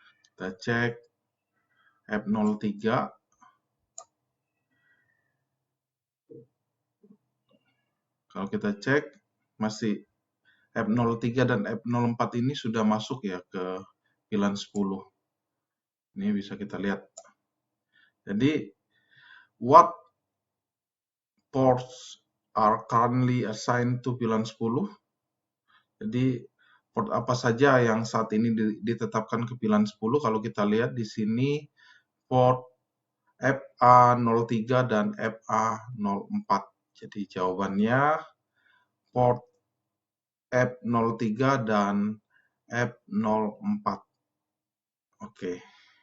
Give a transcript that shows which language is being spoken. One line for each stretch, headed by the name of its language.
Indonesian: Kita cek F03. Kalau kita cek masih F03 dan F04 ini sudah masuk ya ke VLAN 10. Ini bisa kita lihat.
English: Jadi what ports are currently assigned to VLAN 10?
Indonesian: Jadi port apa saja yang saat ini ditetapkan ke VLAN 10? Kalau kita lihat di sini port FA03 dan FA04. Jadi jawabannya port F03 dan F04. Oke.